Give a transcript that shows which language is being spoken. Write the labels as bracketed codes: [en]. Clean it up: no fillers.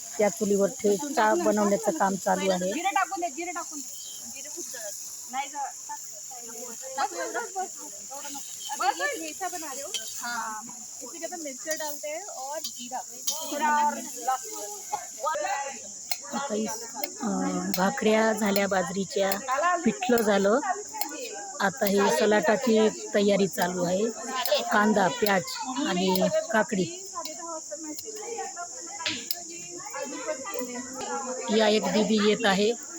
[mr] त्या चुलीवर ठेचा बनवण्याचं काम चालू आहे. जिरे टाकून दे जिरे टाकून दे जिरे खूप जळत नाही [hi] बना रहे हो. हाँ इसी के अंदर मिर्च डालते हैं और जीरा और [mr] आता भाकऱ्या झाल्या बाजरीच्या, पिठलं झालं. आता ही सलाटाची तयारी चालू आहे. कांदा, प्याज आणि काकडी या एक दीदी येत आहे.